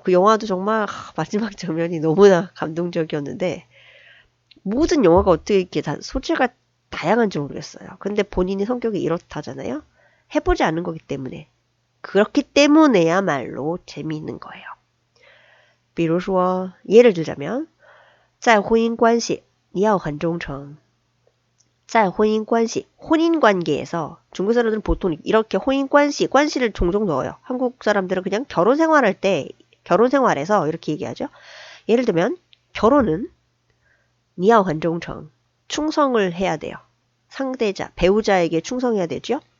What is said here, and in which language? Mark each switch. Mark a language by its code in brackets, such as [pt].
[ko] 그 영화도 정말 마지막 장면이 너무나 감동적이었는데 모든 영화가 어떻게 이렇게 다 소재가 다양한지 모르겠어요. 근데 본인의 성격이 이렇다잖아요. 해보지 않은 거기 때문에. 그렇기 때문에야말로 재미있는 거예요. [zh] 比如说 [ko] 예를 들자면 [zh] 在婚姻关系你要很忠诚. 在婚姻关系 [ko] 혼인 관계에서 중국 사람들은 보통 이렇게 혼인 관시를 종종 넣어요. 한국 사람들은 그냥 결혼 생활할 때 결혼 생활에서 이렇게 얘기하죠. 예를 들면 결혼은 [zh] 你要很忠诚. [ko] 충성을 해야 돼요. 상대자, 배우자에게 충성해야 되죠.